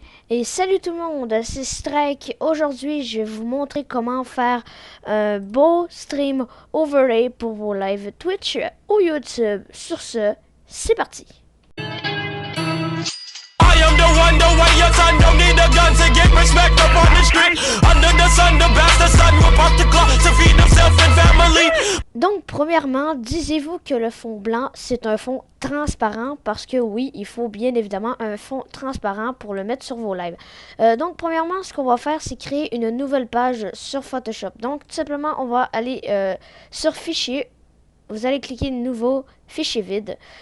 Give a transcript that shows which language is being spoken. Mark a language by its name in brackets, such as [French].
[French] Et salut tout le monde, c'est Strike. Aujourd'hui, je vais vous montrer comment faire un beau stream overlay pour vos lives Twitch ou YouTube. Sur ce, c'est parti. [English] I am the one, the way your son don't need a gun to get respect up on the street. Under the sun, the bastard son will pop the clock to feed himself and family. [French] Donc, premièrement, disiez-vous que le fond blanc, c'est un fond transparent parce que oui, il faut bien évidemment un fond transparent pour le mettre sur vos lives. Donc, premièrement, ce qu'on va faire, c'est créer une nouvelle page sur Photoshop. Donc, tout simplement, on va aller sur Fichier. Vous allez cliquer Nouveau, Fichier vide.